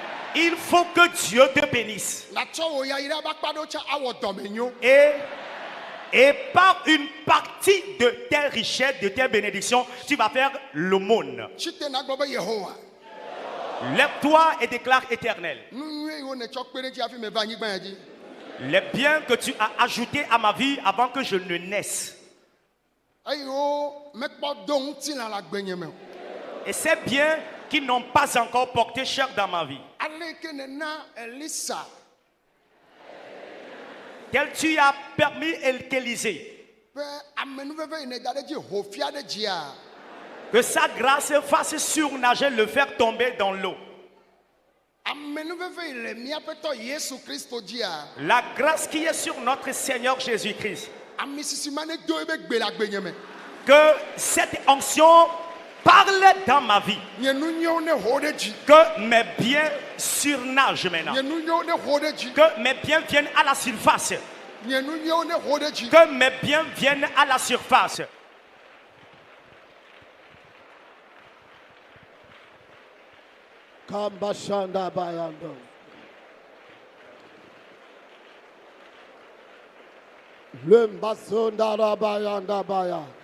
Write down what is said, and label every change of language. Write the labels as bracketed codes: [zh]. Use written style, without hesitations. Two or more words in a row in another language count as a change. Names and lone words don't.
[fr] Il faut que Dieu te bénisse. Et par une partie de tes richesses, de tes bénédictions, tu vas faire l'aumône. Lève-toi et déclare éternel. [ee] nu nyuie yiwo netsɔ kpe ɖe dzi hafi me va anyigba ya dzi. [fr] Les biens que tu as ajoutés à ma vie avant que je ne naisse. [ee] Eyiwo mekpɔ do ŋutilã le agbenye me o. [fr] Et ces biens qui n'ont pas encore porté chair dans ma vie. [ee] Ale ke nena Elisa [fr] Tel tu as permis qu'Élisée, [ee] be amenuveve yi ne da ɖe dzi ho fia ɖe dzia. [fr] que sa grâce fasse surnager, le faire tomber dans l'eau. [ee] Amenuveve yi le míaƒetɔ Yesu Kristo dzia. [fr] La grâce qui est sur notre Seigneur Jésus-Christ. [ee] Ami sisi ma ne do ebe gbe le agbenye me. [fr] Que cette onction parle dans ma vie. [ee] Nye nu nyewo ne ho ɖe dzi. [fr] Que mes biens surnagent maintenant. [ee] Nye nu nyewo ne ho ɖe dzi. [fr] Que mes biens viennent à la surface. [ee] Nye nu nyewo ne ho ɖe dzi. [fr] Que mes biens viennent à la surface. Kambashanda bayando. Lembasonda rabayanda baya.